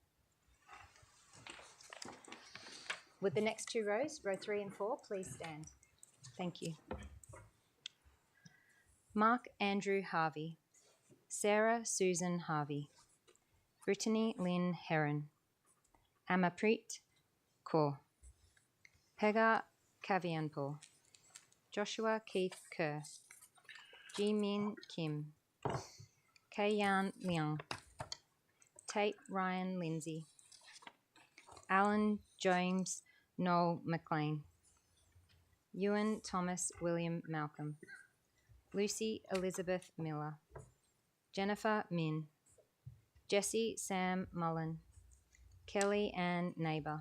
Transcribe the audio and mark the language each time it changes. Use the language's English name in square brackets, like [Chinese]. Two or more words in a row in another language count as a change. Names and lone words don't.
[English] Would the next two rows, row 3 and 4, please stand? Thank you. Mark Andrew Harvey. Sarah Susan Harvey. Brittany Lynn Heron. Amapreet Kaur. Pega Kavianpour. Joshua Keith Kerr. Ji-Min Kim. Kei-Yan Leung. Tate Ryan Lindsay. Alan James Noel McLean. Ewan Thomas William Malcolm. Lucy Elizabeth Miller. Jennifer Min. Jesse Sam Mullen. Kelly Ann Neighbour.